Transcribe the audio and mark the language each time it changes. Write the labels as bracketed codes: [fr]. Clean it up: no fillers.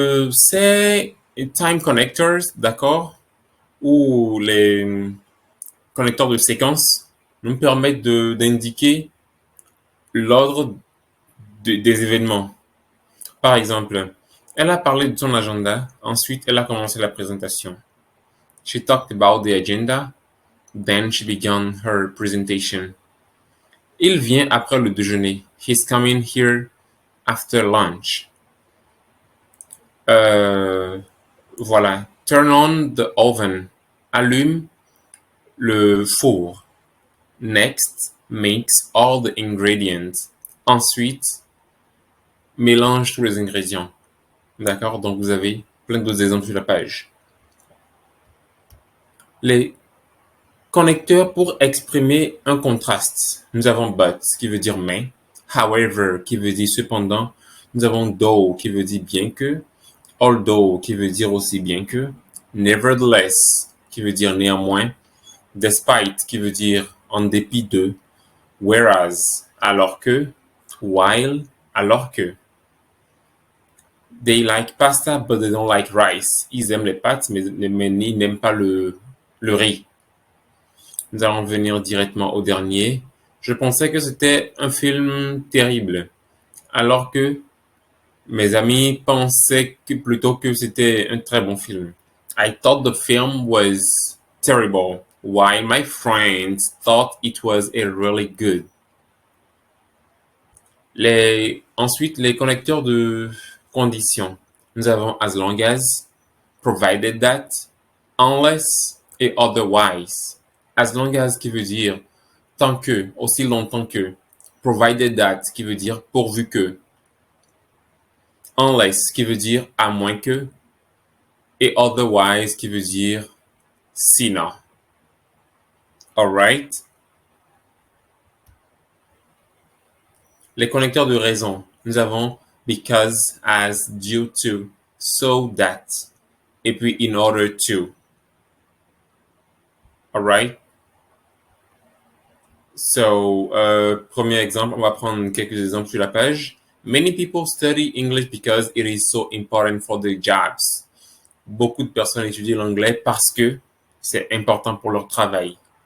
[fr] C'est [en] time connectors, [fr] d'accord, ou les connecteurs de séquence nous permettent d'indiquer l'ordre des événements. Par exemple, elle a parlé de son agenda, ensuite elle a commencé la présentation. [en] She talked about the agenda, then she began her presentation. [fr] Il vient après le déjeuner. [en] He's coming here after lunch. [fr] Voilà. [en] Turn on the oven. [fr] Allume le four. [en] Next, mix all the ingredients. [fr] Ensuite, mélange tous les ingrédients. D'accord? Donc, vous avez plein d'autres exemples sur la page. Les connecteurs pour exprimer un contraste. Nous avons but, qui veut dire mais. However, qui veut dire cependant. Nous avons though, qui veut dire bien que. Although, qui veut dire aussi bien que. Nevertheless, qui veut dire néanmoins. Despite, qui veut dire en dépit de. Whereas, alors que. While, alors que. [en] They like pasta, but they don't like rice. [fr] Ils aiment les pâtes, mais ils n'aiment pas le riz. Nous allons venir directement au dernier. Je pensais que c'était un film terrible, alors que mes amis pensaient plutôt que c'était un très bon film. [en] I thought the film was terrible, while my friends thought it was a really good. [fr] Ensuite, les connecteurs de conditions. Nous avons [en] as long as, provided that, unless [fr] et otherwise. [en] As long as [fr] qui veut dire tant que, aussi longtemps que. [en] Provided that [fr] qui veut dire pourvu que. Unless qui veut dire à moins que. Et otherwise qui veut dire sinon. [en] Alright? [fr] Les connecteurs de raison. Nous avons [en] because, as, due to, so that. [fr] Et puis [en] in order to. Alright? [fr] So, premier exemple, on va prendre quelques exemples sur la page. [en] Many people study English because it is so important for their jobs. [fr] Beaucoup de personnes étudient l'anglais parce que c'est important pour leur travail.